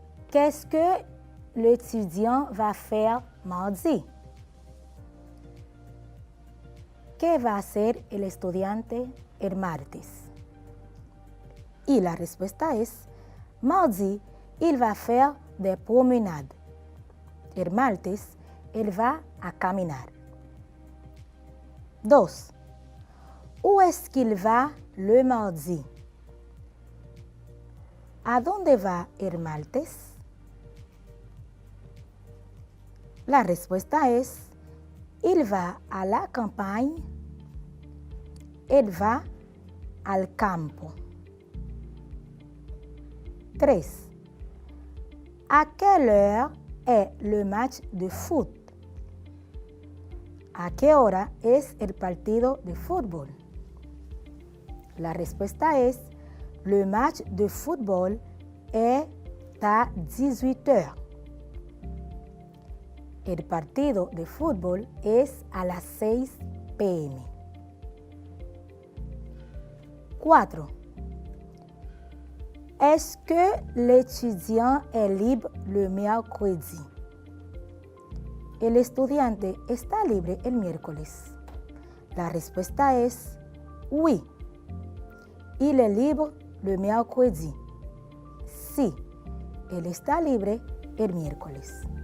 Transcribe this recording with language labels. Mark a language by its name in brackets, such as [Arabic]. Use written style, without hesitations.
[French] Qu'est-ce que l'étudiant va faire mardi? [Spanish] ¿Qué va a hacer el estudiante el martes? Y la respuesta es, [French] mardi, il va faire des promenades. [Spanish] El martes, él va a caminar. 2. [French] Où est-ce qu'il va le mardi? [Spanish] ¿A dónde va el martes? La respuesta es, [French] il va a la campagne, [Spanish] él va al campo. 3. [French] ¿A quelle heure est le match de foot? [Spanish] ¿A qué hora es el partido de fútbol? La respuesta es, [French] le match de football est à 18h. [Spanish] El partido de fútbol es a las 6 p.m. 4. [French] Est-ce que l'étudiant est libre le mercredi? [Spanish] ¿El estudiante está libre el miércoles? La respuesta es oui. [French] Il est libre le mercredi. [Spanish] Sí, él está libre el miércoles.